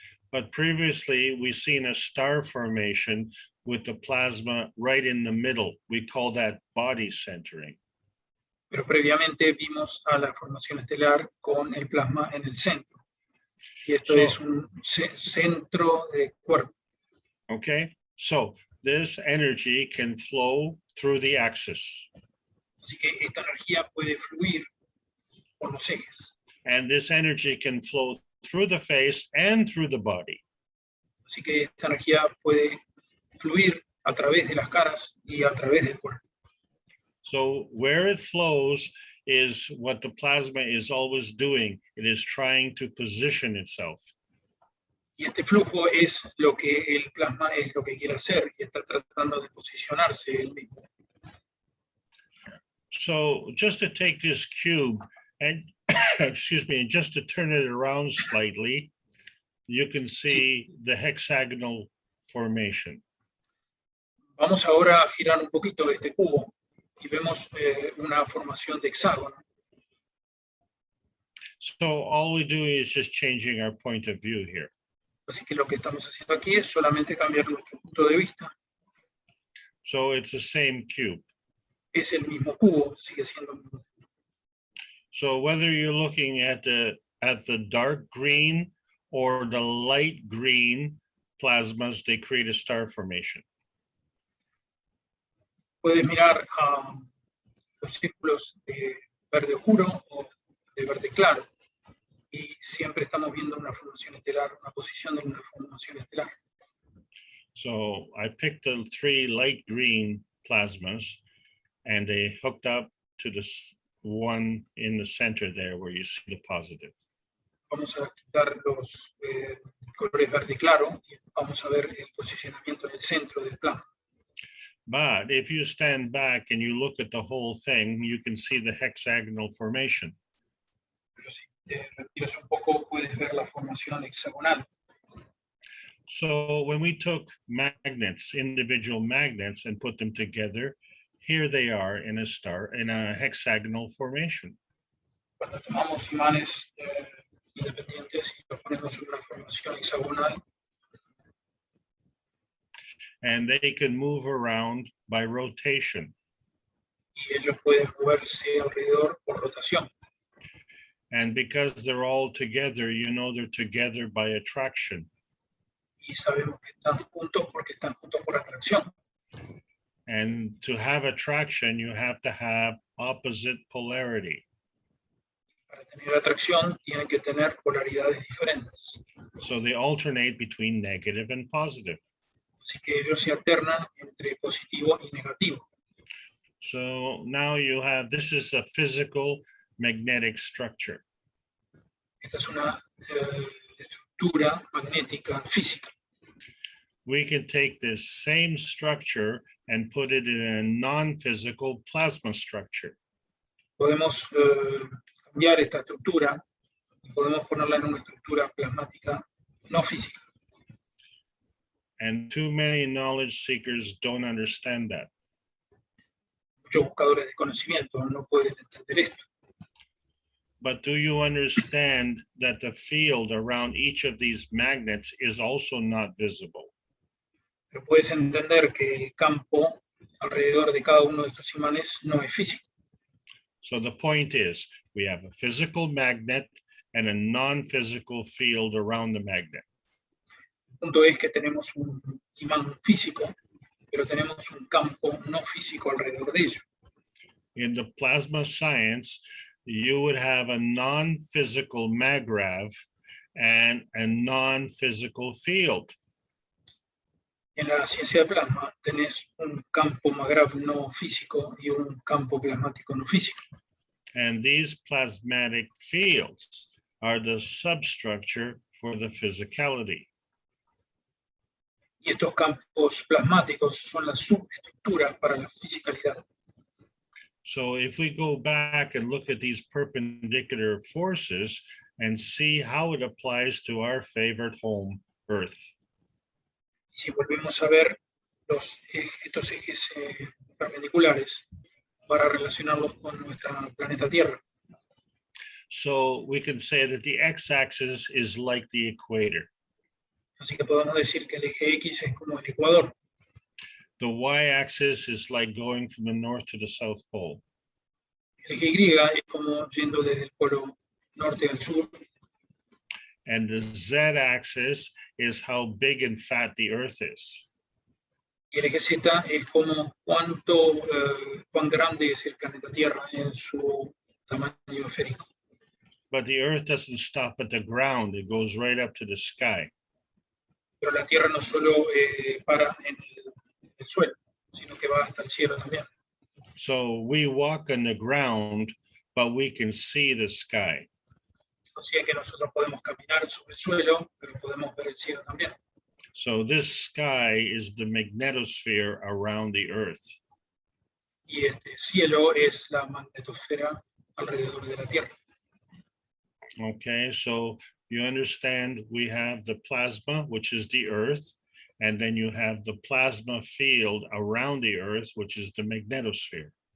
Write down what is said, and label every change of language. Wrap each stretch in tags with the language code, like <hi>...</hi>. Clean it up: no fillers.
<en>But previously, we've seen a star formation with the plasma right in the middle. We call that body centering.</en> <es>Pero previamente vimos a la formación estelar con el plasma en el centro. Y esto es un centro de cuerpo.</es> <en>Okay, so this energy can flow through the axis.</en> <es>Así que esta energía puede fluir por los ejes.</es> <en>And this energy can flow through the face and through the body.</en> <es>Así que esta energía puede fluir a través de las caras y a través del cuerpo.</es> <en>So where it flows is what the plasma is always doing. It is trying to position itself.</en> <es>Y este flujo es lo que el plasma es lo que quiere hacer y está tratando de posicionarse él mismo.</es> <en>So just to take this cube and excuse me, and just to turn it around slightly, you can see the hexagonal formation.</en> <es>Vamos ahora a girar un poquito este cubo y vemos una formación de hexágono.</es> <en>So all we do is just changing our point of view here.</en> <es>Así que lo que estamos haciendo aquí es solamente cambiar nuestro punto de vista.</es> <en>So it's the same cube.</en> <es>Es el mismo cubo, sigue siendo el mismo.</es> <en>So whether you're looking at the dark green or the light green plasmas, they create a star formation.</en> <es>Puedes mirar los círculos de verde oscuro o de verde claro. Y siempre estamos viendo una formación estelar, una posición de una formación estelar.</es> <en>So I picked the 3 light green plasmas and they hooked up to this one in the center there where you see the positive.</en> <es>Vamos a quitar los colores verde claro y vamos a ver el posicionamiento en el centro del plano.</es> <en>But if you stand back and you look at the whole thing, you can see the hexagonal formation.</en> <es>Pero si te retiras un poco, puedes ver la formación hexagonal.</es> <en>So when we took magnets, individual magnets, and put them together, here they are in a hexagonal formation.</en> <es>Cuando tomamos imanes independientes y los ponemos en una formación hexagonal,</es> <en>And they can move around by rotation.</en> <es>y ellos pueden moverse alrededor por rotación.</es> <en>And because they're all together, you know they're together by attraction.</en> <es>Y sabemos que están juntos porque están juntos por atracción.</es> <en>And to have attraction, you have to have opposite polarity.</en> <es>Para tener atracción tienen que tener polaridades diferentes.</es> <en>So they alternate between negative and positive.</en> <es>Así que ellos se alternan entre positivo y negativo.</es> <en>So now you have, this is a physical magnetic structure.</en> <es>Esta es una estructura magnética física.</es> <en>We can take this same structure and put it in a non-physical plasma structure.</en> <es>Podemos cambiar esta estructura y podemos ponerla en una estructura plasmática no física.</es> <en>And too many knowledge seekers don't understand that.</en> <es>Muchos buscadores de conocimiento no pueden entender esto.</es> <en>But do you understand that the field around each of these magnets is also not visible?</en> <es>Pero puedes entender que el campo alrededor de cada uno de estos imanes no es físico.</es> <en>So the point is, we have a physical magnet and a non-physical field around the magnet.</en> <es>El punto es que tenemos un imán físico, pero tenemos un campo no físico alrededor de ello.</es> <en>In the plasma science, you would have a non-physical magrav and a non-physical field.</en> <es>En la ciencia de plasma tenés un campo magrav no físico y un campo plasmático no físico.</es> <en>And these plasmatic fields are the substructure for the physicality.</en> <es>Y estos campos plasmáticos son la subestructura para la fisicalidad.</es> <en>So if we go back and look at these perpendicular forces and see how it applies to our favorite home, Earth.</en> <es>Si volvemos a ver estos ejes perpendiculares para relacionarlos con nuestra planeta Tierra.</es> <en>So we can say that the x-axis is like the equator.</en> <es>Así que podemos decir que el eje X es como el ecuador.</es> <en>The y-axis is like going from the north to the south pole.</en> <es>El eje Y es como yendo desde el polo norte al sur.</es> <en>And the z-axis is how big and fat the Earth is.</en> <es>Y el eje Z es como cuán grande es el planeta Tierra en su tamaño esférico.</es> <en>But the Earth doesn't stop at the ground, it goes right up to the sky.</en> <es>Pero la Tierra no solo para en el suelo, sino que va hasta el cielo también.</es> <en>So we walk on the ground, but we can see the sky.</en> <es>Así que nosotros podemos caminar sobre el suelo, pero podemos ver el cielo también.</es> <en>So this sky is the magnetosphere around the Earth.</en> <es>Y este cielo es la magnetosfera alrededor de la Tierra.</es> <en>Okay, so you understand we have the plasma, which is the Earth, And then you have the plasma field around the Earth, which is the magnetosphere.</en>